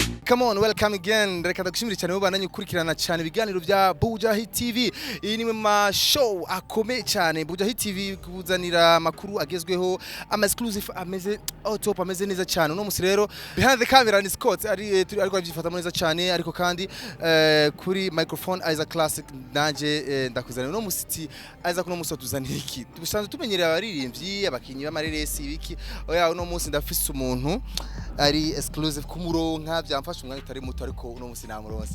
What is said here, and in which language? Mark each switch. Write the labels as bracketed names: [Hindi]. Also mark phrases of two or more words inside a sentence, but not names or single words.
[English] Welcome on, welcome again. [Rundi] Reka ndagushimira cyane mubandanye ukurikirana cyane ibiganiro bya Mvyibuhijwe TV. Iyi ni ma show akomeye cyane. Mvyibuhijwe TV kuzanira makuru agezweho, ama exclusive ameze top ameze neza cyane. Uno musi rero [English] behind the camera [Rundi] ni Scott ariko abyifata neza cyane ariko kandi kuri microphone Isaac Classic nanje ndakuzanira uno musi Isaac uno musi tuzanira iki? Dusanzwe tumenyereye abaririmbyi abakinyi b'amareresi ibiki. Oya uno musi ndafise umuntu ari exclusive kumuronka byamfasha umwanya utari muto ariko uno musi namuronse.